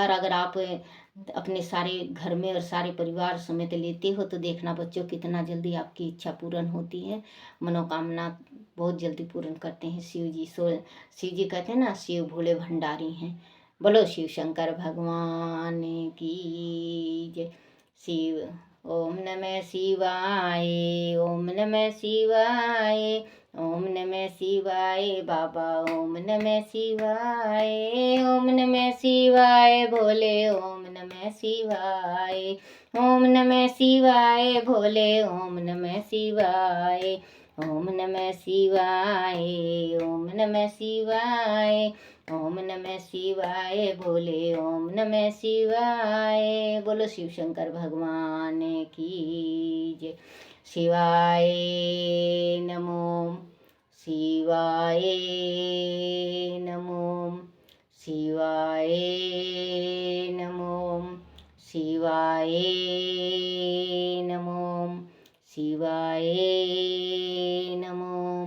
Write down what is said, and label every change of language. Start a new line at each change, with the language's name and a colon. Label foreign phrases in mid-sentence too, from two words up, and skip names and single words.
Hindi: और अगर आप अपने सारे घर में और सारे परिवार समेत लेते हो तो देखना बच्चों, कितना जल्दी आपकी इच्छा पूर्ण होती है। मनोकामना बहुत जल्दी पूर्ण करते हैं शिव जी। शिव जी कहते हैं ना, शिव भोले भंडारी हैं। बोलो शिव शंकर भगवान की जय।
Sanskrit: शिव ओम नमः शिवाय, ओम नमः शिवाय, ओम नमः शिवाय बाबा, ओम नमः शिवाय, ओम नमः शिवाय भोले, ओम नमः शिवाय, ओम नमः शिवाय भोले, ओम नमः शिवाय, ओम नमः शिवाय, ओम नमः शिवाय, ओम नमः शिवाय भोले, ओम नमः शिवाय।
Hindi: बोलो शिव शंकर भगवान की जय।
Sanskrit: शिवाय नमो, शिवाय नमो, शिवाय नमो, शिवाय नमो, शिवाय नमो।